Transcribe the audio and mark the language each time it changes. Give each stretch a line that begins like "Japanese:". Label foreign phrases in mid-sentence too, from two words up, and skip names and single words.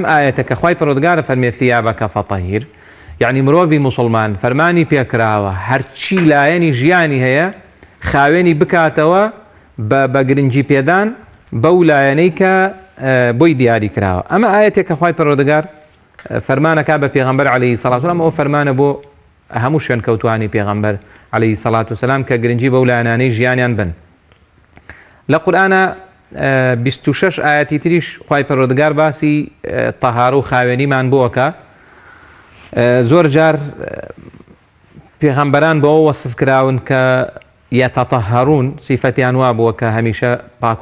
Central Kurdish: ئاەتە کە خوای پەروەردگار فەرمێ
Arabic: ثيابك فطهر
Central Kurdish: یعنی مرۆڤی موسڵمان فەرمانی پێکراوە هەرچی لایەنی ژیانی هەیە خاوێنی بکاتەوە بە گرنگی پێدان بەو لایەنەی کە بۆی دیاری کراوە ئەمە ئاەتێک کە خوای پەروەردگار فەرمانەکا بە پێغەمبەر
Arabic: عليه الصلاة والسلام
Central Kurdish: ئەو فەرمانە بۆ هەموو شوێن کەوتوانی پێغەمبەر
Arabic: عليه الصلاة والسلام
Central Kurdish: کە گرنگی بەو لایەنانەی ژیانیان بن لە قورئانە 26 ئاەتی تریش خوای پەروەردگار باسی تەهارە و خاوێنیمان بۆکە زۆر جار پێغەمبەران بەوە وەسف کراون کە یەتەطەهەڕون سیفەتیان وا بووە کە هەمیشە پاک